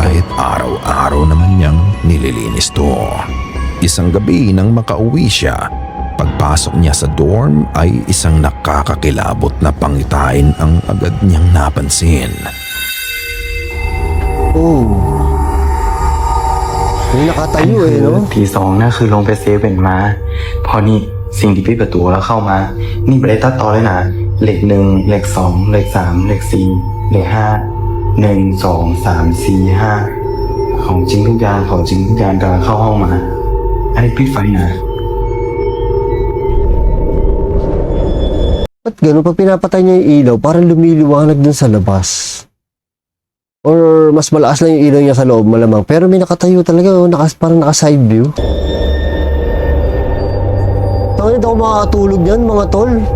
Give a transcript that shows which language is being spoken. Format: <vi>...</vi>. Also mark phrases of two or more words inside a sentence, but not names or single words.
<tl>kahit araw-araw naman niyang nililinis to. Isang gabi nang makauwi siya, pagpasok niya sa dorm ay isang nakakakilabot na pangitain ang agad niyang napansin. Oh. May nakatayo</tl> <th>อันนี้ eh, คือ no? ทีสองนะคือลงไปเซเว่นมา พอนี่สิ่งที่ปิดประตูแล้วเข้ามา นี่ไม่ได้ตัดต่อเลยนะเลขหนึ่งเลขสองเลขสามเลขสี่เลขห้า1 2 3 4 5ของจริงทุกอย่างของจริงทุกอย่างกำลังเข้าห้องมา อันนี้ปิดไฟนะ</th> <tl>Ba't ganun? Pag pinapatay niya yung ilaw, parang lumiliwanag dun sa labas. Or mas malakas lang yung ilaw niya sa loob, malamang. Pero may nakatayo talaga, oh, parang naka-</tl> <en>side view.</en> <tl>Tangin, ako makakatulog yan, mga tol.</tl>